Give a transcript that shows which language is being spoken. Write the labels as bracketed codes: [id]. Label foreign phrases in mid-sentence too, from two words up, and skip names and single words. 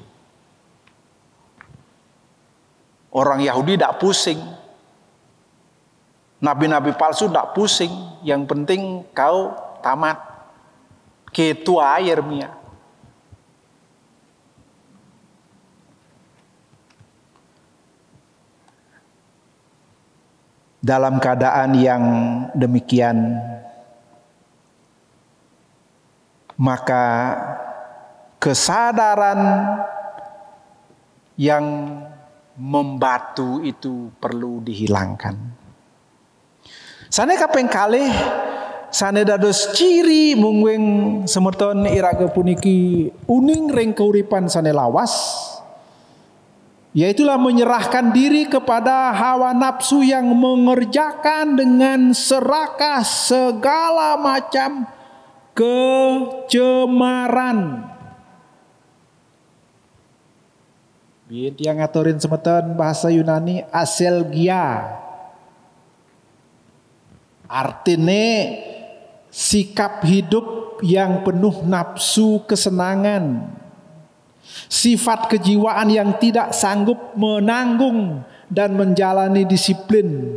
[id] Orang Yahudi nggak pusing. Nabi-nabi palsu nggak pusing. Yang penting kau tamat. Ketua Yeremia. Dalam keadaan yang demikian, maka kesadaran yang membatu itu perlu dihilangkan. [ban] Sane kaping kalih sane dados ciri mungwing semeton iraga puniki uning ring kauripan sane lawas, [id] yaitulah menyerahkan diri kepada hawa nafsu yang mengerjakan dengan serakah segala macam kecemaran. Biar dia [ban] ngaturin semeton [id] bahasa Yunani aselgia. Artinya sikap hidup yang penuh nafsu kesenangan. Sifat kejiwaan yang tidak sanggup menanggung dan menjalani disiplin.